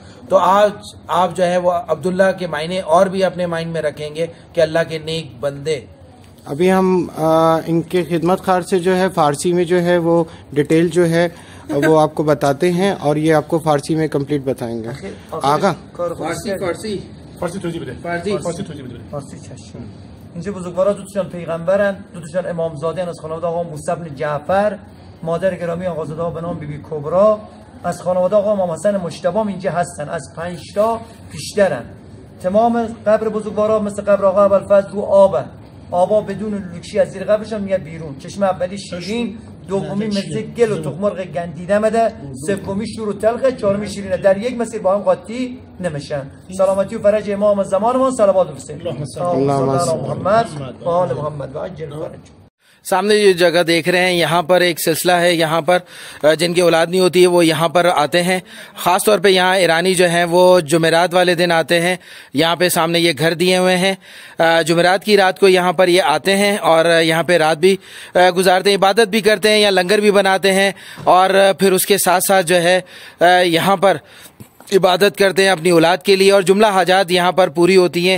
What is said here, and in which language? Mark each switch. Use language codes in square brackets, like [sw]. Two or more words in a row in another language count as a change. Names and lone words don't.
[hi] तो आज आप जो है वो अब्दुल्ला के मायने और भी अपने माइंड में रखेंगे कि अल्लाह के नेक बंदे। अभी हम इनके खिदमत कार से जो है फारसी में जो है वो डिटेल जो है वो आपको बताते हैं और ये आपको फारसी में कंप्लीट बताएंगे। आगा [fa] فارسی توضیح بده. فارسی چشم. اینجا بزرگوارا دوتاشون پیغمبرن، دوتاشون امامزاده از خانواده آقا موسی بن جعفر، مادر گرامی آقازاده ها به نام بیبی کبرا، از خانواده آقا امام حسن مجتبی اینجا هستن، از 5 تا بیشترن. تمام قبر بزرگوارا مثل قبر آقا ابوالفضل رو آبه. آبا بدون لوکشی از زیر قبرشون میاد بیرون. چشمه اولی شیرین، دومی مثل گل و تخمرغ گندیده مده، سومی شور و تلخ، چهارمی شیرینه. در یک مسیر با هم قاطی نمیشن. سلامتی و فرج امام زمانمون صلوات حسین. [ar] اللهم صل علی محمد و آل محمد و عجل فرج. [hi] सामने जो जगह देख रहे हैं, यहाँ पर एक सिलसिला है। यहाँ पर जिनकी औलाद नहीं होती है वो यहाँ पर आते हैं। ख़ास तौर पे यहाँ ईरानी जो हैं वो जुमेरात वाले दिन आते हैं। यहाँ पे सामने ये घर दिए हुए हैं। जुमेरात की रात को यहाँ पर ये आते हैं और यहाँ पे रात भी गुजारते हैं, इबादत भी करते हैं, या लंगर भी बनाते हैं और फिर उसके साथ साथ जो है यहाँ पर इबादत करते हैं अपनी औलाद के लिए और जुमला हाजात यहाँ पर पूरी होती हैं।